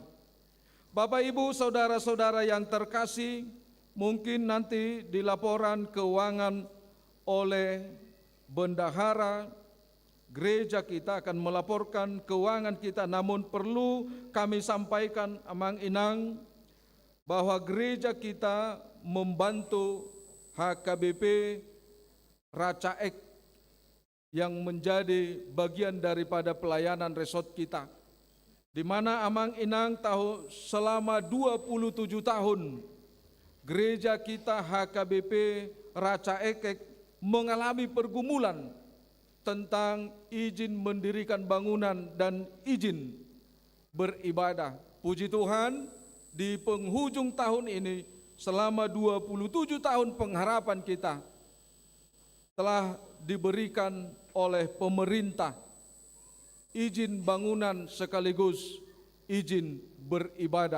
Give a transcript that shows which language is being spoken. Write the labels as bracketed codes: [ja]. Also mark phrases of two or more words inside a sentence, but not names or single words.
[id] Bapak, Ibu, saudara-saudara yang terkasih, mungkin nanti di laporan keuangan oleh bendahara gereja kita akan melaporkan keuangan kita, namun perlu kami sampaikan [bbc] amang inang [id] bahwa gereja kita membantu HKBP Racaek yang menjadi bagian daripada pelayanan resort kita, di mana [bbc] amang inang [id] selama 27 tahun gereja kita HKBP Racaek mengalami pergumulan tentang izin mendirikan bangunan dan izin beribadah. Puji Tuhan, di penghujung tahun ini selama 27 tahun pengharapan kita telah diberikan oleh pemerintah izin bangunan sekaligus izin beribadah.